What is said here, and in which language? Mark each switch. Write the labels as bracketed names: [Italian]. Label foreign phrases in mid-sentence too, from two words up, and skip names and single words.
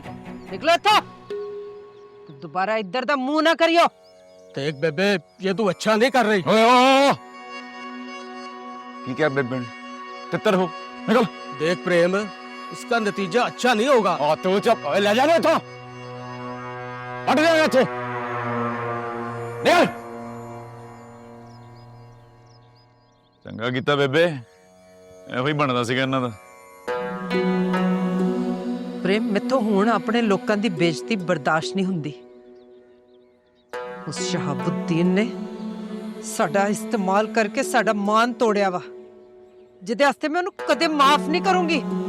[Punjabi] ਨਿਕਲੋ ਥਾ, ਦੋਬਾਰਾ ਇਧਰ ਦਾ ਮੂੰਹ ਨਾ ਕਰਿਓ। [Hindi] देख बेबे, ये तू अच्छा नहीं कर रही। ठीक है बेबे, तितर हो, निकल। देख प्रेम, इसका नतीजा अच्छा नहीं होगा। और तू चुप, ले जाने तो हट जाएगा तू। [Punjabi] ਨਿਕਲ। ਚੰਗਾ ਕੀਤਾ ਬੇਬੇ, ਇਹੋ ਹੀ ਬਣਦਾ ਸੀਗਾ ਇਹਨਾਂ ਦਾ। ਪ੍ਰੇਮ, ਮੈਥੋਂ ਹੁਣ ਅਪਣੇ ਲੋਕਾਂ ਦੀ ਬੇਇੱਜ਼ਤੀ ਬਰਦਾਸ਼ਤ ਨਹੀਂ ਹੁੰਦੀ। ਉਸ ਸ਼ਹਾਬੁੱਦੀਨ ਨੇ ਸਾਡਾ ਇਸਤੇਮਾਲ ਕਰਕੇ ਸਾਡਾ ਮਾਨ ਤੋੜਿਆ ਵਾ, ਜਿਹਦੇ ਵਾਸਤੇ ਮੈਂ ਉਹਨੂੰ ਕਦੇ ਮਾਫ਼ ਨਹੀਂ ਕਰੂੰਗੀ।